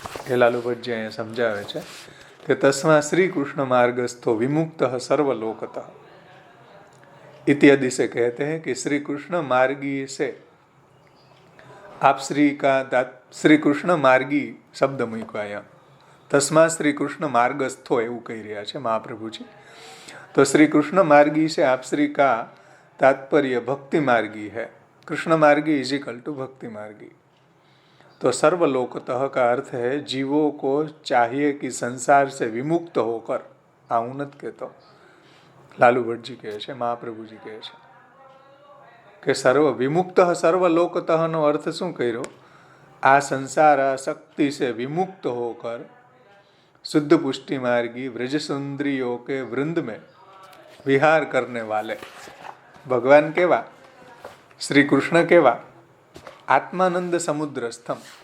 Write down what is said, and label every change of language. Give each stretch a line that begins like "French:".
Gujarati: એ લાલુ ભટ્ટજી અહીંયા સમજાવે છે કે તસ્મા શ્રી કૃષ્ણ માર્ગસ્થો વિમુક્ત સર્વલોકતઃ
Hindi: इत्यादि से कहते हैं कि श्री कृष्ण मार्गी से आप श्री कृष्ण मार्गी शब्द
Gujarati: મૂક્યો અહીંયા, તસ્મા શ્રી કૃષ્ણ માર્ગસ્થો એવું કહી રહ્યા છે મહાપ્રભુજી.
Hindi: तो श्री कृष्ण मार्गी से आप श्री का तात्पर्य भक्ति मार्गी है. कृष्ण मार्गी
English: is equal to
Hindi: भक्ति मार्गी. तो सर्वलोकतः का अर्थ है जीवों को चाहिए कि संसार से विमुक्त होकर,
Gujarati: આ હું નથી કહેતો, લાલુ ભટ્ટજી કહે છે, મહાપ્રભુજી કહે છે કે સર્વ વિમુક્ત સર્વલોકતઃ નો અર્થ શું કર્યો? આ સંસાર શક્તિ
Hindi: से विमुक्त होकर शुद्ध पुष्टि मार्गी व्रज सुंदरियों के वृंद में विहार करने वाले भगवान केवा, श्री कृष्ण केवा, આત્માનંદ સમુદ્રસ્થમ,